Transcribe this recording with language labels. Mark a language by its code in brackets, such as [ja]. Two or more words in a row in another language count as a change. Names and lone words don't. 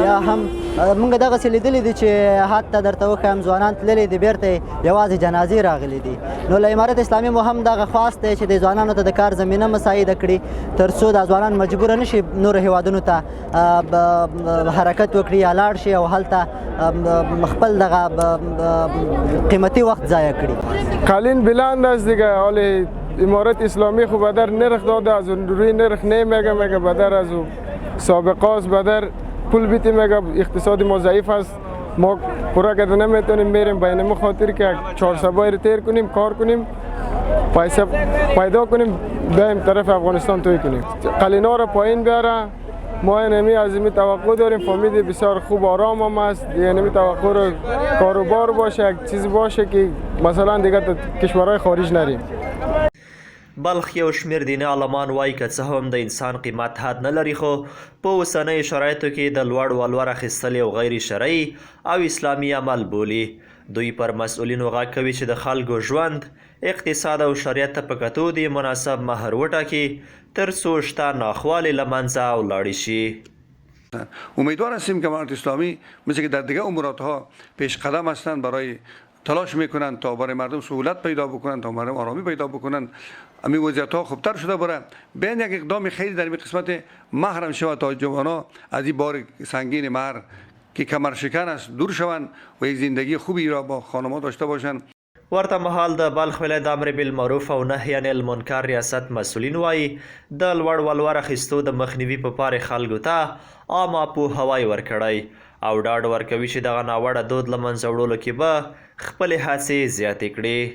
[ps] یا هم موږ دغسې لیدلي دي چې حتی درته وښیم ځوانان تللي دي بیرته یوازې جنازې راغلي دي. نو له امارت اسلامي مو هم دغه خواست دی چې د ځوانانو ته د کار زمینه مساعده کړي تر څو دا ځوانان مجبوره نه شي نورو هیوادونو ته حرکت وکړي یا لاړ شي او هلته خپل دغه قیمتي وخت ضایع کړي. [fa] قالین بلند است دیگه. حال امارت اسلامی خب بدر نرخ داده، از روی نرخ نمیگه، میگه بدر از سابقه است، بدر پول بیتی، میگه اقتصاد ما ضعیف است، ما پورا کرده نمیتونیم بریم بین ما خاطر که 400 رو تیر کنیم، کار کنیم، پیسه پیدا کنیم، بریم طرف افغانستان توی کنیم. قلینا رو پایین بیاره. ما اینمی از این توقع داریم. فامید بسیار خوب آرام هم است. اینمی توقع رو کاروبار باشه، یک چیز باشه که مثلا دیگه کشورهای خارج نریم. [ps] بلخ یو شمېر دیني عالمان وایي که څه هم د انسان قیمت حد نه لري، خو په اوسنیو شرایطو کې د لوړ ولور اخیستل یو غیر شرعي او اسلامي عمل بولي. دوی پر مسؤلینو غږ کوي چې د خلکو ژوند، اقتصاد او شریعت ته په کتو د مناسب مهر وټاکي تر څو شته ناخوالې له منځه ولاړې شي. [fa] امیدوار هستیم که امارت اسلامی مثل که در دیگر اموراتها پیش قدم هستند، برای تلاش میکنند تا برای مردم سهولت پیدا بکنند، تا مردم آرامی پیدا بکنند، امی وضعیت ها خوبتر شده بره. بین یک اقدام خیلی در این قسمت مهرم شود تا جوانان از این بار سنگین مهر که کمر شکن است دور شوند و یک زندگی خوبی را با خانمان داشته باشند. [ps] ورته مهال د بلخ ولایت د امر بالمعروف او نهی عن المنکر ریاست مسؤلین وایي د لوړ ولور اخیستو د مخنیوي په پاره خلکو ته عامه پوهاوی ورکړی او ډاډ ورکوي چې دغه ناوړه دود له منځه وړلو کې به خپلې هڅې زیاتې کړي.